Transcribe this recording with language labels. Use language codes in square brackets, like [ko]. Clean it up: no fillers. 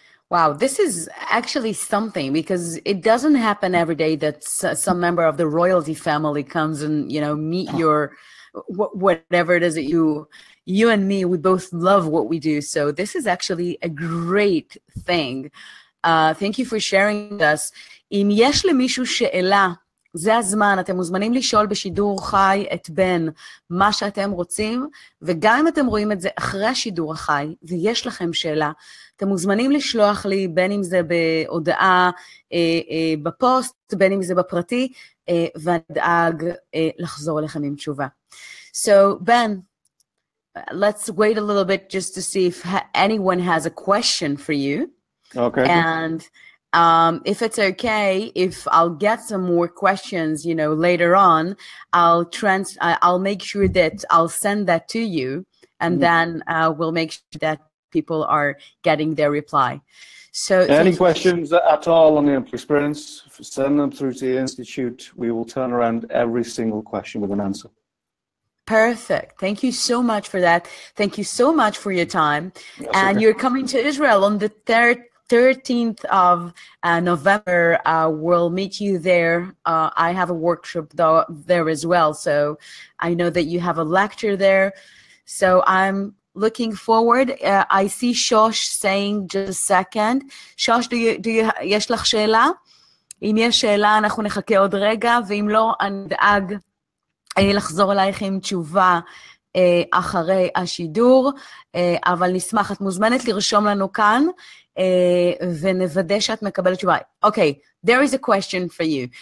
[en] Wow, this is actually something, because it doesn't happen every day that some member of the royalty family comes and, you know, meet your, whatever it is that you and me, we both love what we do. So this is actually a great thing. Thank you for sharing with us. [he] אם יש למישהו שאלה, זה הזמן, אתם מוזמנים לשאול בשידור חי את בן מה שאתם רוצים, וגם אם אתם רואים את זה אחרי השידור החי, ויש לכם שאלה, אתם מוזמנים לשלוח לי, בין אם זה בהודעה בפוסט, בין אם זה בפרטי, ואני אדאג לחזור אליכם עם תשובה. [en] So, Ben, let's wait a little bit just to see if anyone has a question for you. Okay. And if it's okay, if I'll get some more questions, you know, later on, I'll make sure that I'll send that to you, and then we'll make sure that people are getting their reply. So any questions at all on the employee experience, send them through to the Institute. We will turn around every single question with an answer. Perfect. Thank you so much for that. Thank you so much for your time. That's and okay. You're coming to Israel on the 13th of November. We'll meet you there. I have a workshop there as well. So I know that you have a lecture there. So I'm looking forward. I see Shosh saying just a second. [he] Shosh, יש לך שאלה? אם יש שאלה, אנחנו נחכה עוד רגע, ואם לא, אני אדאג לחזור אלייך עם תשובה אחרי השידור, אבל נשמח, את מוזמנת לרשום לנו כאן, ונוודא שאת מקבלת תשובה. [en] Okay, there is a question for you.